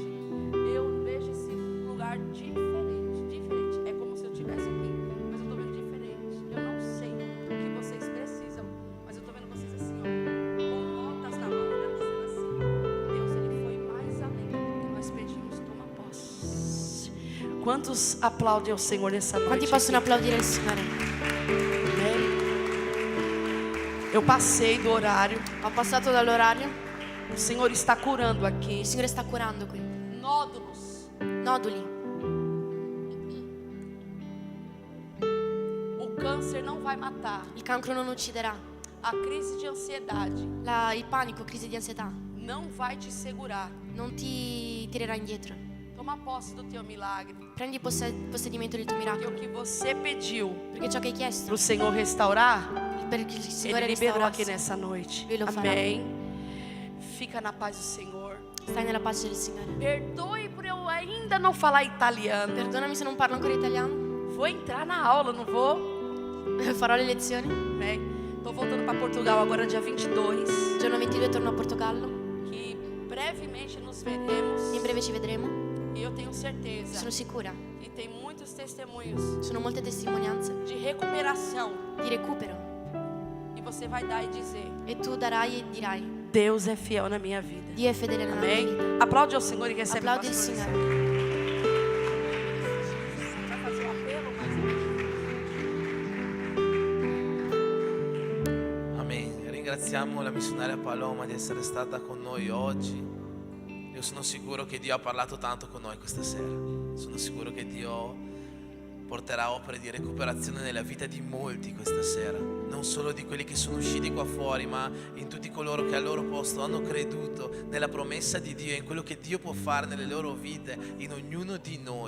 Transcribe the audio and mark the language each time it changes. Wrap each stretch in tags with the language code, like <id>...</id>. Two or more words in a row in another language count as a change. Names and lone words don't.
<pt>Eu vejo esse lugar diferente. É como se eu estivesse aqui, mas eu estou vendo diferente. Eu não sei o que vocês precisam, mas eu estou vendo vocês assim, ó, com notas na mão, olhando dizendo assim, Deus, Ele foi mais além do que nós pedimos. Toma posse. Quantos aplaudem ao Senhor nessa noite?</pt> <it>Quanti possono applaudire il Signore?</it> <pt>Amém? Eu passei do horário.</pt> <it>Ho passato dall'orario,</it> <pt>O Senhor está curando aqui</pt> <it>il Signore sta curando qui.</it> <pt>nódulos.</pt> <it>Noduli,</it> <pt>O câncer não vai matar.</pt> <it>il cancro non ucciderà.</it> <pt>A crise de ansiedade</pt> <it>Il panico, crisi di ansietà,</it> <pt>não vai te segurar.</pt> <it>non ti tirerà indietro.</it> <pt>Toma posse do teu milagre.</pt> <it>Prendi possedimento del tuo</it> <pt>Porque</pt> <it>miracolo,</it> <pt>o que você pediu</pt> <it>perché ciò che hai chiesto,</it> <pt>para o Senhor restaurar,</pt> <it>per il Signore</it> <pt>Ele liberou aqui</pt> <it>restaurasse,</it> <pt>nessa noite.</pt> <it>Lui lo farà.</it> <pt>Amém. Fica na paz do Senhor.</pt> <it>stai nella pace del Signore.</it> <pt>Perdoe por eu ainda não falar italiano.</pt> <it>Perdonami se non parlo ancora italiano,</it> <pt>Vou entrar na aula, não vou?</pt> <it>farò le lezioni.</it> <pt>Amém. Tô voltando para Portugal agora dia 22.</pt> <it>Giorno 22 torno a Portogallo,</it> <pt>Que brevemente nos veremos.</pt> <it>in breve ci vedremo,</it> <pt>E eu tenho certeza.</pt> <it>sono sicura.</it> <pt>E tem muitos testemunhos</pt> <it>Sono molte testimonianze</it> <pt>de recuperação.</pt> <it>di recupero</it> <pt>E você vai dar e dizer:</pt> <it>e tu darai e dirai,</it> <pt>Deus é fiel na minha vida.</pt> <it>Dio è fedele nella mia</it> <pt>Amém?</pt> <it>vita.</it> <pt>Aplaude ao Senhor e recebe o</pt> <it>Applaudi il</it> <pt>pastor.</pt> <it>Signore.</it> <pt>Vai fazer o apelo, mas</pt> <it>Amen. Ringraziamo la missionaria Paloma di essere stata con noi oggi. Io sono sicuro che Dio ha parlato tanto con noi questa sera. Sono sicuro che Dio porterà opere di recuperazione nella vita di molti questa sera. Non solo di quelli che sono usciti qua fuori, ma in tutti coloro che al loro posto hanno creduto nella promessa di Dio, in quello che Dio può fare nelle loro vite, in ognuno di noi.</it>